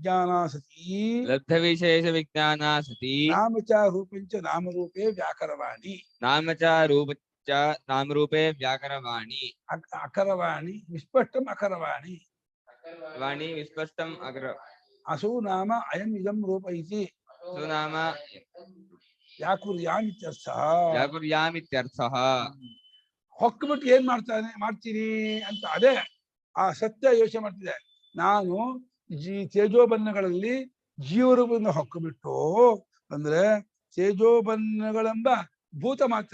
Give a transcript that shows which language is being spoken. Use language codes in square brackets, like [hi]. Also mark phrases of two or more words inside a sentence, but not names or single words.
[sa] ವಿಜ್ಞಾನ ಸತಿ ನಾಮಚ ರೂಪಂಚ ನಾಮರೂಪೇ ವ್ಯಾಕರವಾಣಿ ಅಕರವಾಣಿ ವಿಸ್ಪಷ್ಟಂ ಅಕರವಾಣಿ ಅಸೋ ನಾಮ ಅಯಂ ಇದಂ ರೂಪ ಇತಿ ವ್ಯಾಕುರ್ಯಾಮಿತ್ಯರ್ಥಃ. [kn] ಹೊಕ್ಬಿಟ್ಟು ಏನ್ ಮಾಡ್ತೀನಿ ಅಂತ ಅದೇ ಆ ಸತ್ಯ ಯೋಚನೆ ಮಾಡ್ತಿದೆ. ನಾನು ತೇಜೋಬನ್ನಗಳಲ್ಲಿ ಜೀವರೂಪದಿಂದ ಹೊಕ್ಕಬಿಟ್ಟು ಅಂದ್ರೆ ತೇಜೋಬನ್ನಗಳೆಂಬ ಭೂತ ಮಾತ್ರ.